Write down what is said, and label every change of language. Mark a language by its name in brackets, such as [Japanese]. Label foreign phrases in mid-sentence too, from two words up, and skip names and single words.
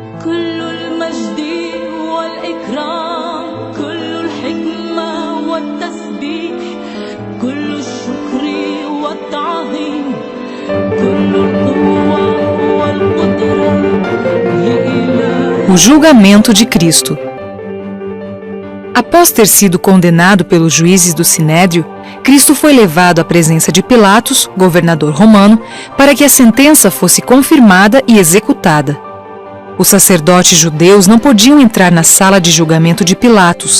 [Arabic] كل المجد والإكرام كل الحكمة والتسبيح كل الشكر والتعظيم كل القوة والقدرة لإله. [Portuguese] O julgamento de Cristo. Após ter sido condenado pelos juízes do Sinédrio, Cristo foi levado à presença de Pilatos, governador romano, para que a sentença fosse confirmada e executada. Os sacerdotes judeus não podiam entrar na sala de julgamento de Pilatos.